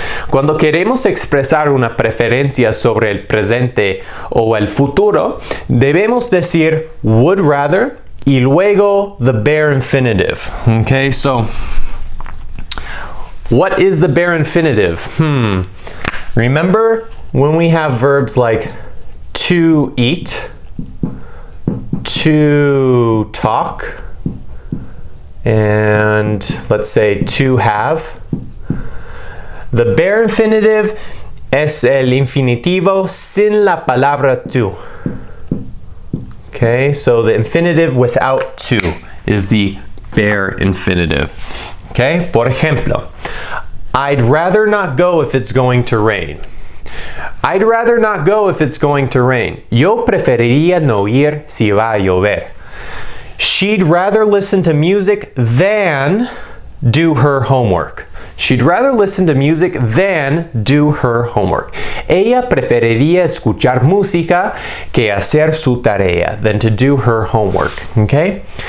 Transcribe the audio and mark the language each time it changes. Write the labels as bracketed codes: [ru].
[es] Cuando queremos expresar una preferencia sobre el presente o el futuro, debemos decir would rather y luego the bare infinitive. [en] Okay, so what is the bare infinitive? Remember when we have verbs like to eat, to talk, and let's say to have? [es] The bare infinitive es el infinitivo sin la palabra to. [en] Okay, so the infinitive without to is the bare infinitive. Okay, [es] por ejemplo, [en] I'd rather not go if it's going to rain. I'd rather not go if it's going to rain. [es] Yo preferiría no ir si va a llover. [en] She'd rather listen to music than do her homework. She'd rather listen to music than do her homework. [es] Ella preferiría escuchar música que hacer su tarea, [en] than to do her homework. [es] Okay?